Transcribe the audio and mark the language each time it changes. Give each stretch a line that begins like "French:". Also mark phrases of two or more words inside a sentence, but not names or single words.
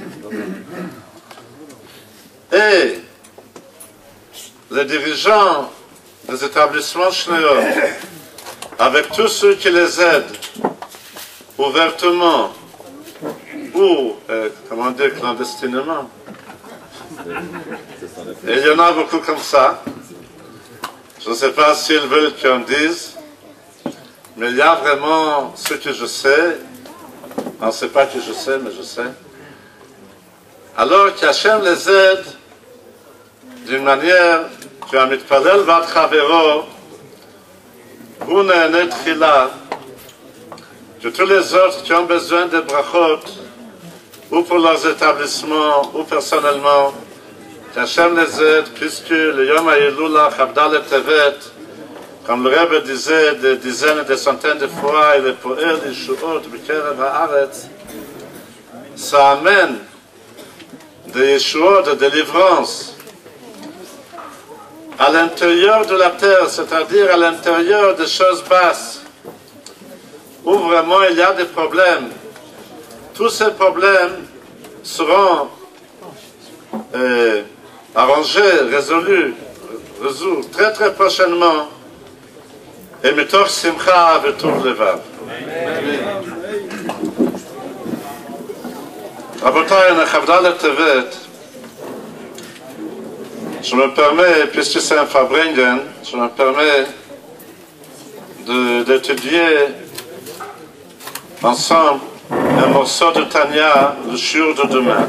French: Et les dirigeants des établissements Shneor, avec tous ceux qui les aident, ouvertement, ou, comment dire, clandestinement, et il y en a beaucoup comme ça, je ne sais pas s'ils veulent qu'on dise, mais il y a vraiment ce que je sais, on ne sait pas que je sais, mais je sais. Alors qu'Hachem les aide d'une manière qu'un
Hebrew: מתפלל בעד חברו, הוא נענה תחילה,
French: que tous les autres qui ont besoin de brachot, ou pour leurs établissements, ou personnellement, qu'Hachem les aide, puisque le
Hebrew: יום ההילולא, כ"ד טבת,
French: comme le Rebbe disait des dizaines et des centaines de fois, il est
Hebrew: פועל ישועות בקרב הארץ,
French: ça amène des yeshuot, de délivrance, à l'intérieur de la terre, c'est-à-dire à l'intérieur des choses basses, où vraiment il y a des problèmes. Tous ces problèmes seront arrangés, résolus très très prochainement.
Hebrew: Et מתוך שמחה וטוב לבב.
French: Rabotai, on a Chavdal Tevet. Je me permets, puisque c'est un Farbrengen, je me permets d'étudier ensemble un morceau de Tanya, le jour de demain.